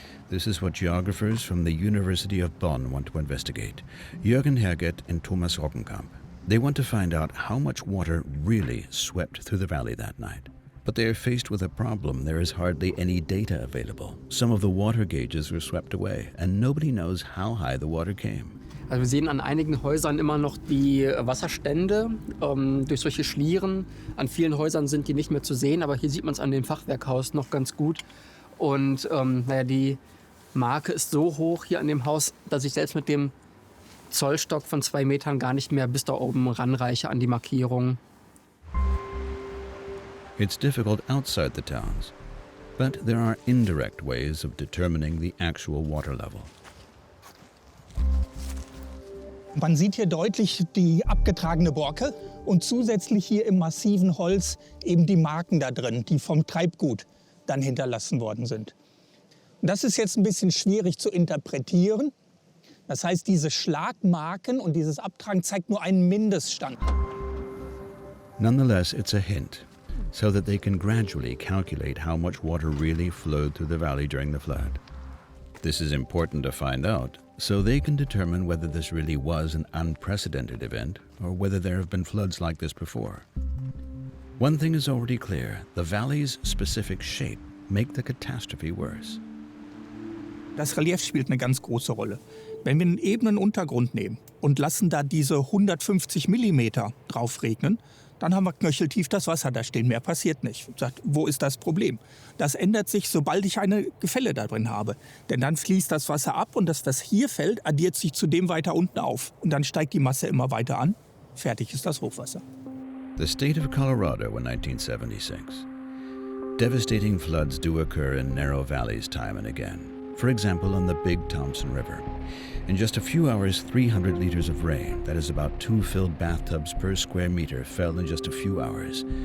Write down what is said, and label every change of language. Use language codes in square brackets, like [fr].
[en] This is what geographers from the University of Bonn want to investigate, Jürgen Herget and Thomas Roggenkamp. They want to find out how much water really swept through the valley that night. But they are faced with a problem. There is hardly any data available. Some of the water gauges were swept away, and nobody knows how high the water came. [de] Also wir sehen an einigen Häusern immer noch die Wasserstände durch solche Schlieren. An vielen Häusern sind die nicht mehr zu sehen, aber hier sieht man es an dem Fachwerkhaus noch ganz gut. Und die Marke ist so hoch hier an dem Haus, dass ich selbst mit dem Zollstock von 2 Metern gar nicht mehr bis da oben ranreiche an die Markierung. [en] It's difficult outside the towns, but there are indirect ways of determining the actual water level. [de] Man sieht hier deutlich die abgetragene Borke und zusätzlich hier im massiven Holz eben die Marken da drin, die vom Treibgut dann hinterlassen worden sind. Und das ist jetzt ein bisschen schwierig zu interpretieren. Das heißt, diese Schlagmarken und dieses Abtragen zeigt nur einen Mindeststand. [en] Nonetheless, it's a hint, so that they can gradually calculate how much water really flowed through the valley during the flood. This is important to find out, so they can determine whether this really was an unprecedented event or whether there have been floods like this before. One thing is already clear: the valley's specific shape make the catastrophe worse. [de] Das Relief spielt eine ganz große Rolle. Wenn wir einen ebenen Untergrund nehmen und lassen da diese 150 Millimeter drauf regnen, dann haben wir knöcheltief das Wasser da stehen. Mehr passiert nicht. Sagt, wo ist das Problem? Das ändert sich, sobald ich eine Gefälle da drin habe. Denn dann fließt das Wasser ab und das, was hier fällt, addiert sich zu dem weiter unten auf. Und dann steigt die Masse immer weiter an. Fertig ist das Hochwasser. [en] The state of Colorado in 1976. Devastating floods do occur in narrow valleys time and again. For example, on the Big Thompson River. In just a few hours, 300 liters of rain, that is about 2 filled bathtubs per square meter, fell in just a few hours.